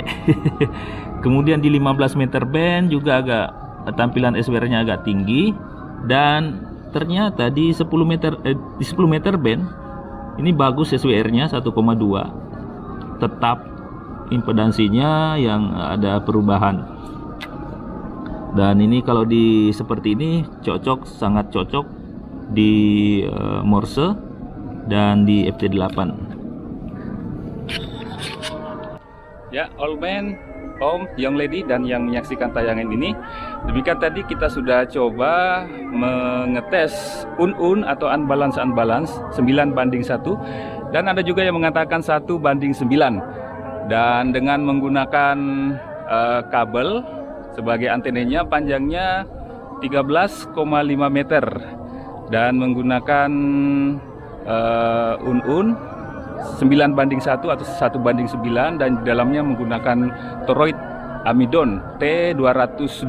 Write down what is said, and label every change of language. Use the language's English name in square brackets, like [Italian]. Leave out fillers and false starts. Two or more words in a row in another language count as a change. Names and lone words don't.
[Indonesian] Kemudian di 15 meter band juga agak tampilan SWR-nya agak tinggi, dan ternyata di 10 meter band ini bagus SWR-nya 1,2, tetap impedansinya yang ada perubahan. Dan ini kalau di seperti ini cocok, sangat cocok di Morse dan di FT8. Ya, [English] old man, Om, young lady, [Indonesian] dan yang menyaksikan tayangan ini, demikian tadi kita sudah coba mengetes un atau unbalance 9:1, dan ada juga yang mengatakan 1:9, dan dengan menggunakan kabel sebagai antenanya, panjangnya 13,5 meter, dan menggunakan un 9:1 atau 1:9, dan di dalamnya menggunakan toroid Amidon T202.